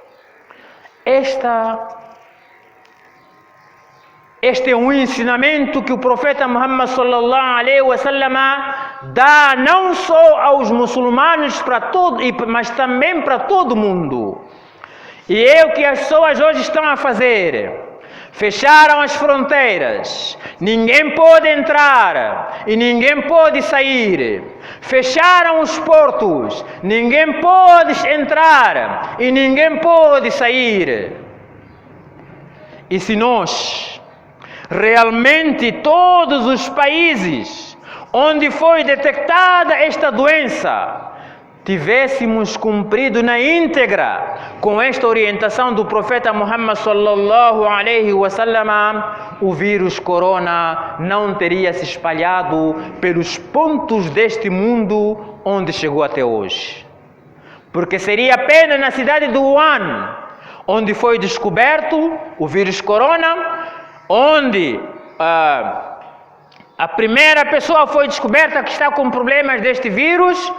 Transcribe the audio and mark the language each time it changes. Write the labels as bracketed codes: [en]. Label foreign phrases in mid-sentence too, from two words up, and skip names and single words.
[pt] Este é um ensinamento que o profeta Muhammad [ar] صلى الله عليه وسلم [pt] dá não só aos muçulmanos, mas também para todo mundo. E é o que as pessoas hoje estão a fazer. Fecharam as fronteiras, ninguém pode entrar e ninguém pode sair. Fecharam os portos, ninguém pode entrar e ninguém pode sair. E se nós realmente todos os países onde foi detectada esta doença tivéssemos cumprido na íntegra com esta orientação do profeta Muhammad [ar] صلى الله عليه وسلم, [pt] o vírus corona não teria se espalhado pelos pontos deste mundo onde chegou até hoje. Porque seria apenas na cidade de Wuhan onde foi descoberto o vírus corona, onde a primeira pessoa foi descoberta que está com problemas deste vírus.